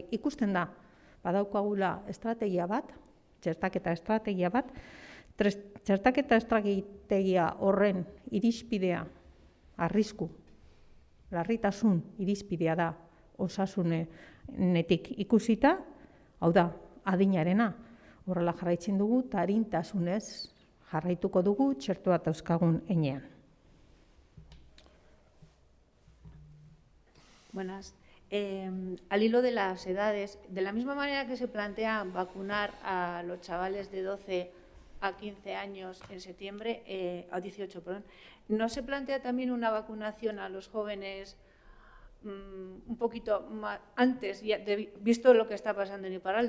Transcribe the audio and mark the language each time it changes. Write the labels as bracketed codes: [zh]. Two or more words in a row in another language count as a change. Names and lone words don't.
[eu] Ikusten da, badaukagula estrategia bat, txertaketa estrategia bat, txertaketa estrategia horren irizpidea, arrisku, larritasun irizpidea da osasunetik ikusita, hau da, adinarena, horrela jarraitzen dugu, eta arintasunez jarraituko dugu txertoa dauzkagun enean. [es] Buenas. Al hilo de las edades, de la misma manera que se plantea vacunar a los chavales de 12 a 15 años en septiembre, a 18, perdón, ¿no se plantea también una vacunación a los jóvenes un poquito más antes, visto lo que está pasando en Iparralde?